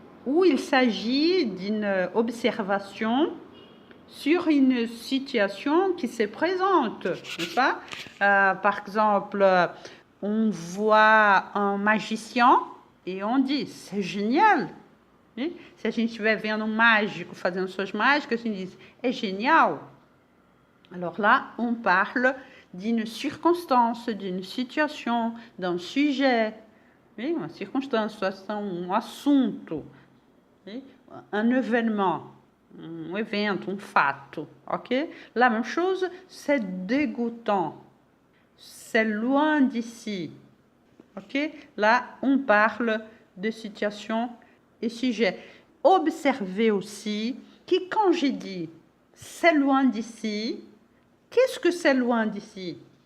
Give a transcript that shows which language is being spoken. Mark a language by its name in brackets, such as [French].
[French] Ou il s'agit d'une observation sur une situation qui se présente, n'est-ce pas? Par exemple, on voit un magicien et on dit, c'est génial. [Portuguese] Né? Se a gente estiver vendo um mágico fazendo suas mágicas, a gente diz, é genial. [French] Alors là, on parle d'une circonstance, d'une situation, d'un sujet. [Portuguese] Oui, uma circonstância, situação, um assunto, oui? [French] Un événement, [Portuguese] um evento, um fato, ok? [French] La même chose, c'est dégoûtant, c'est loin d'ici, ok? Là, on parle de situation et sujet. Observez aussi que quand j'ai dit c'est loin d'ici, qu'est-ce que c'est loin d'ici?